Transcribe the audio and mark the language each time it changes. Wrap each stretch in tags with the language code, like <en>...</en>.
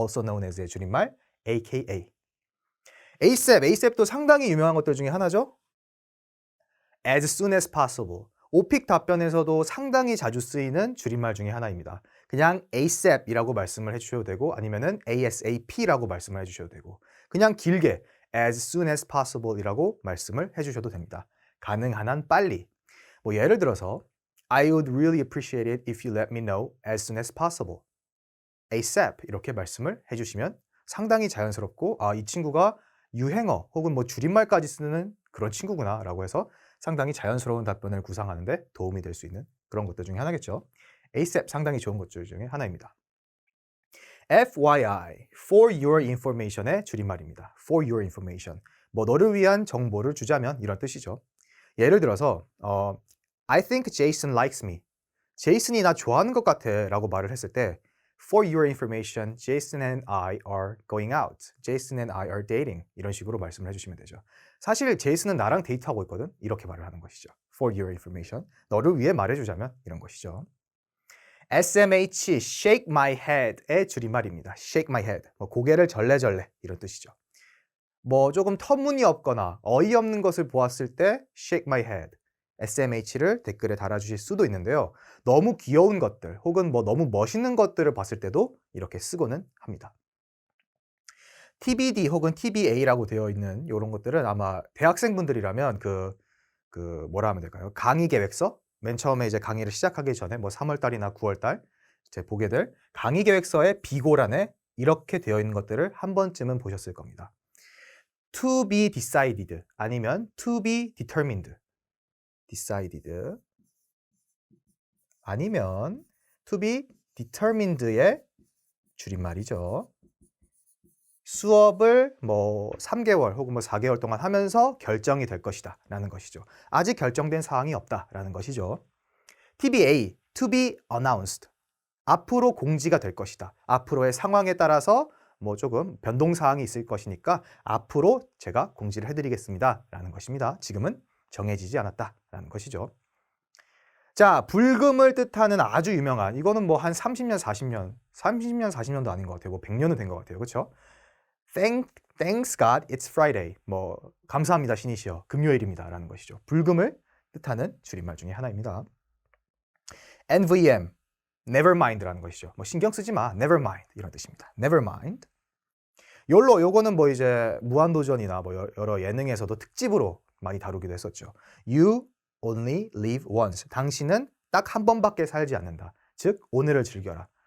<ko>also known as의 줄임말 AKA. ASAP도 상당히 유명한 것들 중에 하나죠.</ko> <en>as soon as possible.</en> <ko>오픽 답변에서도 상당히 자주 쓰이는 줄임말 중에 하나입니다. 그냥 ASAP이라고 말씀을 해주셔도 되고 아니면은 ASAP라고 말씀을 해주셔도 되고 그냥 길게 as soon as possible이라고 말씀을 해주셔도 됩니다. 가능한 한 빨리. 예를 들어서</ko> <en>I would really appreciate it if you let me know as soon as possible.</en> <ko>ASAP 이렇게 말씀을 해주시면 상당히 자연스럽고 아, 이 친구가 유행어 혹은 줄임말까지 쓰는 그런 친구구나 라고 해서 상당히 자연스러운 답변을 구상하는 데 도움이 될 수 있는 그런 것들 중에 하나겠죠. ASAP 상당히 좋은 것들 중에 하나입니다. FYI, for your information의 줄임말입니다.</ko> <en>for your information.</en> <ko>너를 위한 정보를 주자면 이런 뜻이죠. 예를 들어서</ko> <en>I think Jason likes me.</en> <ko>제이슨이 나 좋아하는 것 같아 라고 말을 했을 때</ko> <en>For your information, Jason and I are going out. Jason and I are dating.</en> <ko>이런 식으로 말씀을 해주시면 되죠. 사실 제이슨은 나랑 데이트하고 있거든. 이렇게 말을 하는 것이죠.</ko> <en>For your information.</en> <ko>너를 위해 말해주자면 이런 것이죠. SMH, shake my head의 줄임말입니다.</ko> <en>shake my head.</en> <ko>고개를 절레절레 이런 뜻이죠. 조금 터무니없거나 어이없는 것을 보았을 때 shake my head. SMH를 댓글에 달아주실 수도 있는데요. 너무 귀여운 것들 혹은 너무 멋있는 것들을 봤을 때도 이렇게 쓰고는 합니다. TBD 혹은 TBA라고 되어 있는 이런 것들은 아마 대학생분들이라면 뭐라 하면 될까요? 강의 계획서? 맨 처음에 이제 강의를 시작하기 전에 3월달이나 9월달 이제 보게 될 강의 계획서의 비고란에 이렇게 되어 있는 것들을 한 번쯤은 보셨을 겁니다.</ko> <en>To be decided 아니면 to be determined.</en> <ko>decided 아니면 to be determined의 줄임말이죠. 수업을 3개월 혹은 4개월 동안 하면서 결정이 될 것이다 라는 것이죠. 아직 결정된 사항이 없다 라는 것이죠.</ko> <en>TBA, to be announced.</en> <ko>앞으로 공지가 될 것이다. 앞으로의 상황에 따라서 조금 변동사항이 있을 것이니까 앞으로 제가 공지를 해드리겠습니다 라는 것입니다. 지금은 정해지지 않았다 라는 것이죠. 자, 불금을 뜻하는 아주 유명한 이거는 한 30년, 40년도 아닌 것 같아요. 100년은 된 것 같아요. 그렇죠?</ko> <en>Thanks God it's Friday.</en> <ko>감사합니다 신이시여. 금요일입니다 라는 것이죠. 불금을 뜻하는 줄임말 중에 하나입니다. NVM, never mind라는 것이죠. 신경 쓰지 마, never mind 이런 뜻입니다.</ko> <en>never mind.</en> <ko>YOLO, 요거는 이제 무한도전이나 여러 예능에서도 특집으로 많이 다루기도 했었죠.</ko> <en>You only live once.</en> <ko>당신은 딱 한 번밖에 살지 않는다. 즉 오늘을 즐겨라.</ko>